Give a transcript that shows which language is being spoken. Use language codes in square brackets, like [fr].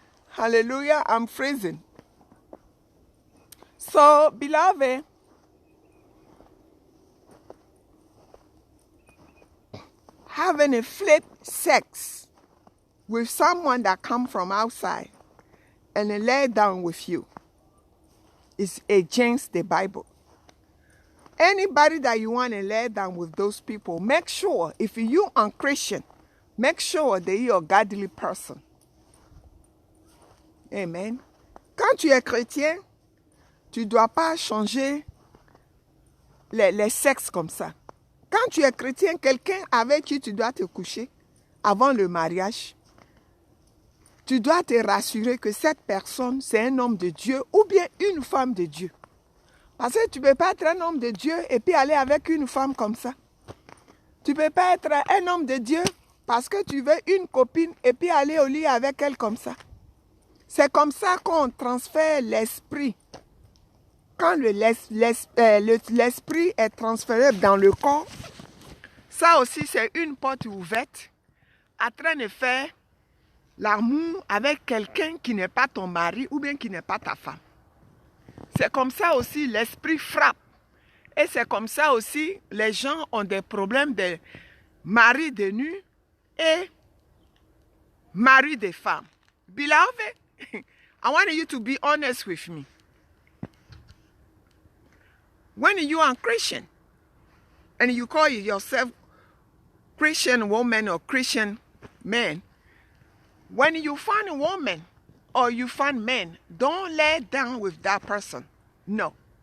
[en] Hallelujah, I'm freezing. So, beloved, having a flip sex with someone that come from outside and lay down with you is against the Bible. Anybody that you want to lay down with those people, make sure, if you are Christian, make sure that you're a godly person. Amen. [fr] Quand tu es chrétien, tu ne dois pas changer les sexes comme ça. Quand tu es chrétien, quelqu'un avec qui tu dois te coucher avant le mariage, tu dois te rassurer que cette personne, c'est un homme de Dieu ou bien une femme de Dieu. Parce que tu ne peux pas être un homme de Dieu et puis aller avec une femme comme ça. Tu ne peux pas être un homme de Dieu parce que tu veux une copine et puis aller au lit avec elle comme ça. C'est comme ça qu'on transfère l'esprit. Quand l'esprit est transféré dans le corps, ça aussi c'est une porte ouverte en train de faire l'amour avec quelqu'un qui n'est pas ton mari ou bien qui n'est pas ta femme. C'est comme ça aussi l'esprit frappe. Et c'est comme ça aussi les gens ont des problèmes de mari de nu et mari de femme. [en] Beloved, I want you to be honest with me. When you are Christian and you call yourself Christian woman or Christian man, when you find a woman or you find men, don't lay down with that person. No.